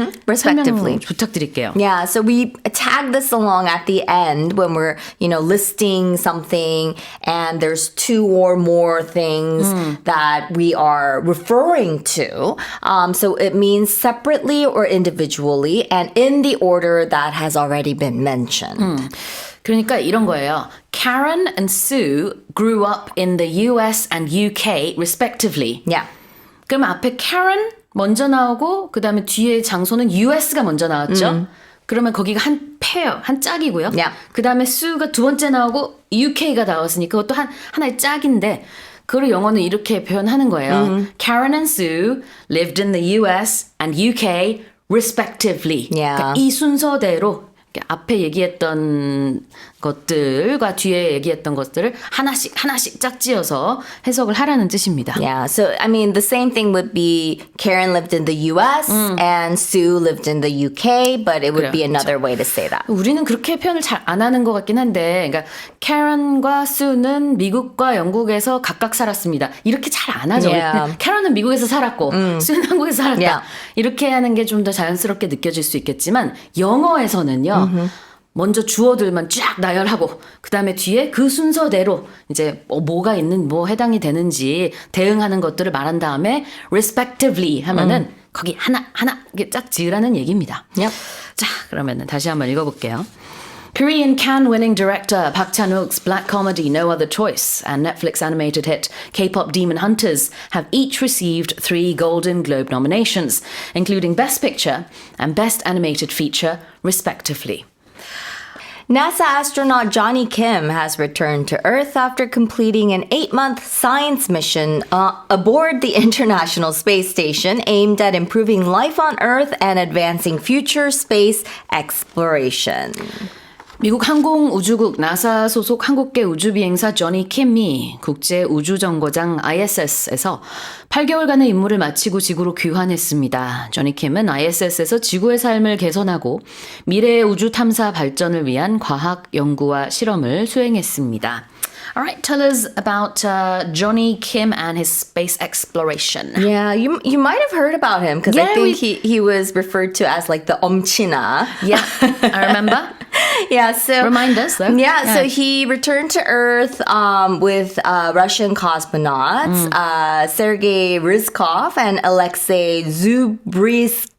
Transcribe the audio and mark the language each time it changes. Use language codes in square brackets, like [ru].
[en] Respectively. [ko] 설명 부탁드릴게요. [en] Yeah, so we tag this along at the end when we're, listing something and there's 2 or more things that we are referring to. So it means separately or individually and in the order that has already been mentioned. [ko] 그러니까 이런 거예요. [en] Karen and Sue grew up in the US and UK respectively. Yeah. [ko] 그럼 앞에 Karen 먼저 나오고 그 다음에 뒤에 장소는 US가 먼저 나왔죠. 그러면 거기가 한 페어, 한 짝이고요. [en] Yeah. [ko] 그 다음에 Sue가 두 번째 나오고 UK가 나왔으니까 그것도 하나의 짝인데 그걸 영어는 이렇게 표현하는 거예요. [en] Karen and Sue lived in the US and UK respectively. Yeah. [ko] 그러니까 이 순서대로 앞에 얘기했던 것들과 뒤에 얘기했던 것들을 하나씩 짝지어서 해석을 하라는 뜻입니다. [en] Yeah, so I mean, the same thing would be Karen lived in the US and Sue lived in the UK, but it would be another way to say that. [ko] 우리는 그렇게 표현을 잘 안 하는 것 같긴 한데, 그러니까 Karen과 Sue는 미국과 영국에서 각각 살았습니다. 이렇게 잘 안 하죠. [en] Yeah. [ko] Karen은 미국에서 살았고, Sue는 한국에서 살았다. [en] Yeah. [ko] 이렇게 하는 게 좀 더 자연스럽게 느껴질 수 있겠지만 영어에서는요. 먼저 주어들만 쫙 나열하고 그 다음에 뒤에 그 순서대로 이제 뭐가 있는 뭐 해당이 되는지 대응하는 것들을 말한 다음에 respectively 하면은 거기 하나 이렇게 쫙 지으라는 얘기입니다. [en] Yep. [ko] 자, 그러면은 다시 한번 읽어볼게요. [en] Korean Cannes-winning director Park Chan-wook's black comedy No Other Choice and Netflix animated hit K-pop Demon Hunters have each received 3 Golden Globe nominations, including Best Picture and Best Animated Feature, respectively. NASA astronaut Johnny Kim has returned to Earth after completing an 8-month science mission aboard the International Space Station aimed at improving life on Earth and advancing future space exploration. [ko] 미국 항공우주국 나사 소속 한국계 우주비행사 조니 킴이 국제우주정거장 ISS에서 8개월간의 임무를 마치고 지구로 귀환했습니다. 조니 킴은 ISS에서 지구의 삶을 개선하고 미래의 우주 탐사 발전을 위한 과학 연구와 실험을 수행했습니다. [en] All right, tell us about Johnny Kim and his space exploration. Yeah, you might have heard about him because I think he was referred to as like the Omchina. Yeah, I remember. Yeah, so Remind us, though. Yeah, so he returned to Earth with Russian cosmonauts Sergei Ryzhkov and Alexei Zubrisky.